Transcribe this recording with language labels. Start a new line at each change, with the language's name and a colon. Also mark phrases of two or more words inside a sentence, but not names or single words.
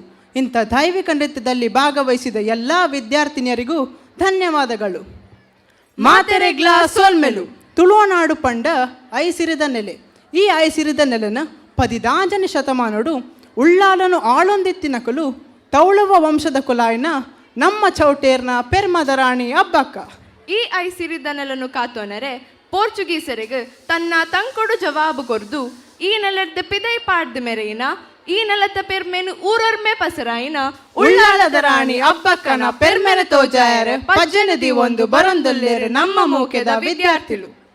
Kannada: ಇಂಥ ದೈವಿಕ ನೃತ್ಯದಲ್ಲಿ ಭಾಗವಹಿಸಿದ ಎಲ್ಲ ವಿದ್ಯಾರ್ಥಿನಿಯರಿಗೂ ಧನ್ಯವಾದಗಳು.
Tulu: ಮಾತೆರೆಗ್ಲಾ ಸೋಲ್ಮೆಲು ತುಳುನಾಡು ಪಂಡ ಐಸಿರಿದ ನೆಲೆ. ಈ ಐಸಿರಿದ ನೆಲೆನ 18ನೇ ಶತಮಾನಡು ಉಳ್ಳಾಲನು ಆಳೊಂದಿತ್ತಿನಕಲು ತೌಳುವ ವಂಶದ ಕುಲಾಯಿನ ನಮ್ಮ ಚೌಟೇರ್ನ ಪೆರ್ಮದ ರಾಣಿ ಅಬ್ಬಕ್ಕ. ಈ ಐಸಿರಿದ ನೆಲನು ಕಾತೋನರೆ ಪೋರ್ಚುಗೀಸರಿಗೆ ತನ್ನ ತಂಕೊಡು ಜವಾಬು ಕೊರ್ದು ಈ ನೆಲದ ಪಿದೈ ಪಾಡ್ದ ಮೆರೆಯಿನ ಈ ನೆಲದ ಪೆರ್ಮೆನು ಊರೊರ್ಮೆ ಪಸರಾಯಿನ ಉಳ್ಳಾಲದ ರಾಣಿ ಅಬ್ಬಕ್ಕನ ಪೆರ್ಮೆರೆ ತೋಜಾಯರೆ ಪಜ್ಜನದಿ ಒಂದು ಬರೊಂದೊಲ್ಲೇರೆ ನಮ್ಮ ಮೂಕೆದ ವಿದ್ಯಾರ್ಥಿಗಳು.